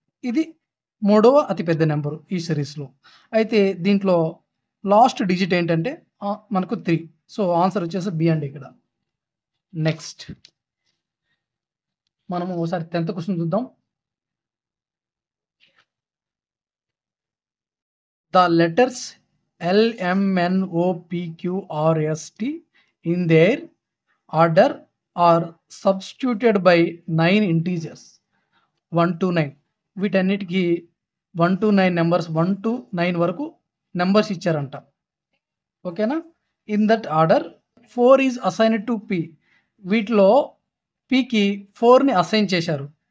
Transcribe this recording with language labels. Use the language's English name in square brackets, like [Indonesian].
[Telugu] ఇది 3వ అతిపెద్ద నెంబరు ఈ సిరీస్లో. అయితే దీంట్లో లాస్ట్ డిజిట్ ఏంటంటే మనకు 3. సో ఆన్సర్ వచ్చేసి బి అండి ఇక్కడ. నెక్స్ట్ మనము ఒకసారి 10th క్వశ్చన్ చూద్దాం. [English] The letters LMNOPQRST in their order are substituted by 9 integers 1 to 9. [Telugu] వీటన్నిటికీ 1 to 9 నెంబర్స్, 1 to 9 వరకు నెంబర్స్ ఇచ్చారంట. ఓకేనా? [English] In that order 4 is assigned to P. [Telugu] వీటిలో పికి 4ని అసైన్ చేశారు.